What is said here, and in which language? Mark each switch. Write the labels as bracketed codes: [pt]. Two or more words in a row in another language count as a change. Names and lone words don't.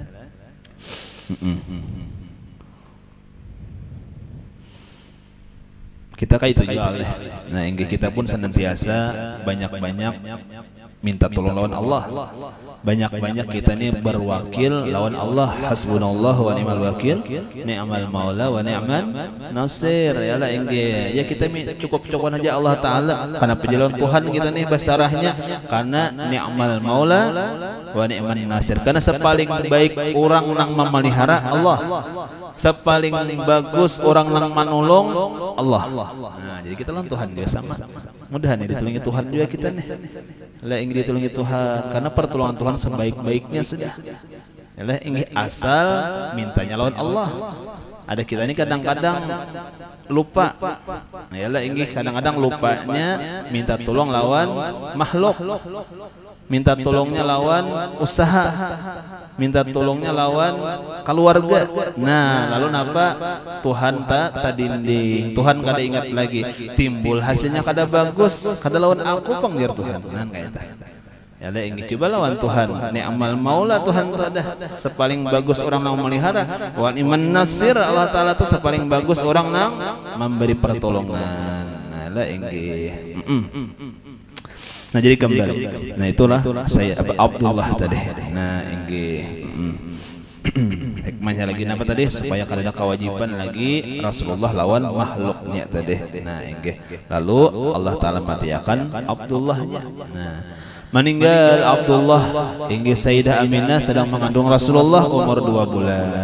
[bjn] Kita kayak itu juga oleh. Nah, inggih kita pun senantiasa banyak-banyak minta tolong lawan Allah. Banyak-banyak kita ini berwakil lawan Allah. [ar] حسبنا الله ونعم الوكيل نعم المولى ونعم النصير. [bjn] Yalah inggih. Ya kita cukup-cukupan aja Allah Taala karena penjalan Tuhan kita nih basarahnya karena [ar] نعم المولى ونعم النصير. [bjn] Karena sepaling baik orang yang memelihara Allah. Sepaling bagus orang yang menolong Allah. Nah, jadi kita lawan Tuhan juga sama. Mudah nih ditolongi Tuhan juga kita nih. Lah ingin ditolongi Tuhan karena pertolongan Tuhan sebaik-baiknya sudah. Lah ingin asal mintanya lawan Allah. Ada kita ini kadang-kadang lupa. Nah, yalah ingin kadang-kadang lupanya minta tolong lawan makhluk. Minta tolongnya lawan usaha, minta tolongnya lawan keluarga. Nah, lalu napa Tuhan tadinding, Tuhan kada ingat lagi, timbul hasilnya kada bagus, kada lawan aku panggil Tuhan. Nah, kayak itu. Ya lah ingin coba lawan Tuhan. [ar] نعم المولى [bjn] Tuhan itu ada sepaling bagus orang yang memelihara. [ar] ونعم النصير [bjn] Allah Taala itu sepaling bagus orang yang memberi pertolongan. Nah, lah inggih. Nah jadi kembali. Nah itulah saya Abdullah tadi. Nah inggih. Hikmahnya lagi apa tadi? Supaya kada ada kewajiban lagi Rasulullah lawan makhluknya tadi. Nah inggih. Lalu Allah Taala matiakan Abdullahnya. Nah meninggal Abdullah inggih Sayyidah Aminah sedang mengandung Rasulullah umur 2 bulan.